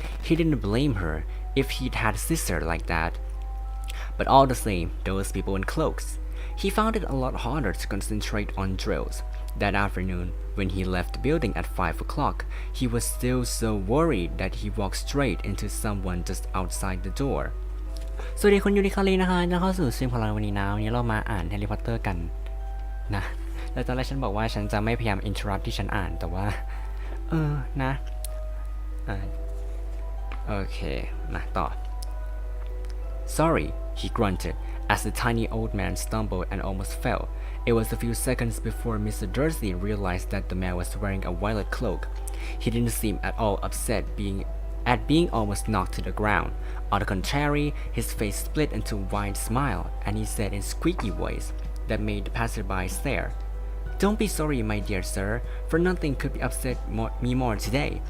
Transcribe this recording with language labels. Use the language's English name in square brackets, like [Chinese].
[English] He didn't blame her if he'd had a sister like that. But all the same, those people in cloaks. He found it a lot harder to concentrate on drills. That afternoon, when he left the building at 5 o'clock, he was still so worried that he walked straight into someone just outside the door. [Thai] สวัสดีคุณยูริคารีนะคะจะเข้าสู่สตรีมของเราวันนี้นะวันนี้เรามาอ่านแฮร์รี่พอตเตอร์กันนะแล้วตอนแรกฉันบอกว่าฉันจะไม่พยายาม interrupt ที่ฉันอ่านแต่ว่านะโอเคมาต่อ [English] Sorry, he grunted as the tiny old man stumbled and almost fell. It was a few seconds before Mr. Dursley realized that the man was wearing a violet cloak. He didn't seem at all upset at being almost knocked to the ground. On the contrary, his face split into a wide smile, and he said in a squeaky voice that made the passerby stare, "Don't be sorry, my dear sir, for nothing could upset me more today.